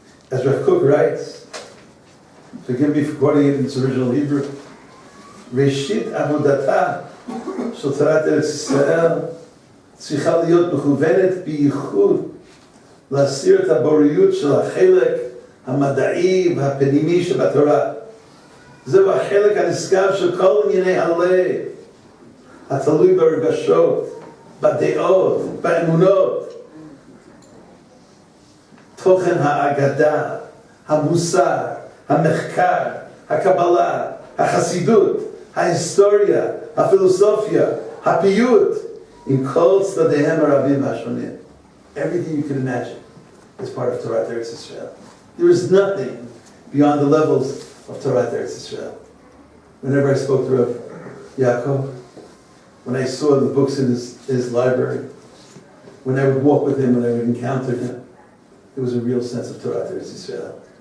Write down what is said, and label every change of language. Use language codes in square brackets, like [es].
[en] As Rav Kook writes, forgive me for quoting it in its original Hebrew, [he] Reshit Avodatah Shel Torah Eretz Yisrael tzricha liot mechuvenet biyuchud להסיר את הבוריות של החלק המדעי והפנימי שבתורה. זהו החלק הנשגב של כל ענייני הלב, התלוי ברגשות, בדעות, באמונות. תוכן האגדה, המוסר, המחקר, הקבלה, החסידות, ההיסטוריה, הפילוסופיה, הפיוט, עם כל צדדיהם הרבים והשונים. [en] Everything you can imagine is part of Torah Eretz Yisrael. There is nothing beyond the levels of Torah Eretz Yisrael. Whenever I spoke to Rabbi Yaakov, when I saw the books in his library, when I would walk with him, when I would encounter him, there was a real sense of Torah Eretz Yisrael.